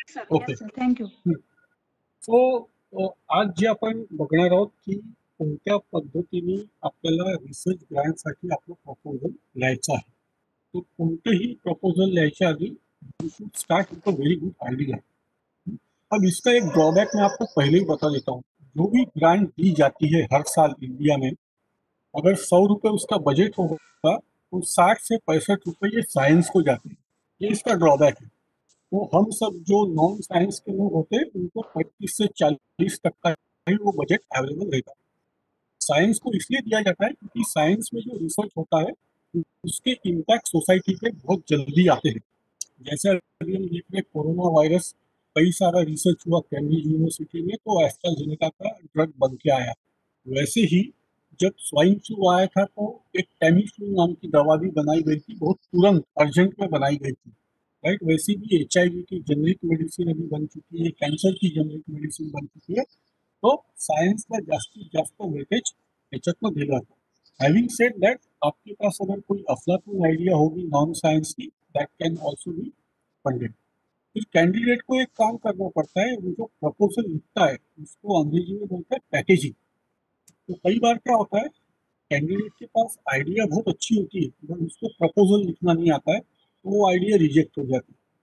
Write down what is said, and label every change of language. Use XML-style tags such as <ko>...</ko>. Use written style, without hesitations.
<en>Okay, thank you.</en> <mr>So आज जे आपण बघणार आहोत की कोणत्या पद्धतीने आपल्याला रिसर्च ग्रँटसाठी आपलं प्रपोजल लिहायचं आहे. तो कोणतेही प्रपोजल लिहायच्या आधी</mr> <en>You should start with a very good idea.</en> <hi>अब इसका एक ड्रॉबैक मैं आपको पहले ही बता देता हूँ. जो भी ग्रांट दी जाती है हर साल इंडिया में, अगर 100 रुपये उसका बजट होगा तो 60 से 65 रुपये ये साइंस को जाते हैं. ये इसका ड्रॉबैक है. तो हम सब जो नॉन साइंस के लोग होते हैं उनको 25 से 40% का ही वो बजट अवेलेबल रहता है। साइंस को इसलिए दिया जाता है क्योंकि साइंस में जो रिसर्च होता है उसके इम्पैक्ट सोसाइटी पे बहुत जल्दी आते हैं। जैसे अभी हम देख रहे हैं कोरोना वायरस, कई सारा रिसर्च हुआ कैम्ब्रिज यूनिवर्सिटी में, तो एस्ट्राजेनेका का ड्रग बन के आया। वैसे ही जब स्वाइन फ्लू आया था तो एक टेमीफ्लू नाम की दवा भी बनाई गई थी, बहुत तुरंत अर्जेंट में बनाई गई थी, राइट। वैसे भी HIV की जेनरिक मेडिसिन अभी बन चुकी है, कैंसर की जेनरिक मेडिसिन बन चुकी है।</hi> <mr>तो सायन्सला जास्तीत जास्त वेटेज ह्याच्यातनं दिलं जातं.</mr> <en>having said that,</en> <hi>आपके पास अगर कोई अफलातून आइडिया होगी नॉन साइंस की,</hi> <en>That can also be funded.</en> <hi>फिर कैंडिडेट को एक काम करना पड़ता है, वो जो प्रपोजल लिखता है उसको अंग्रेजी में बोलते हैं पैकेजिंग। तो कई बार क्या होता है, कैंडिडेट के पास आइडिया बहुत अच्छी होती है मगर उसको प्रपोजल लिखना नहीं आता है, तो वो आइडिया रिजेक्ट हो जाती है।</hi>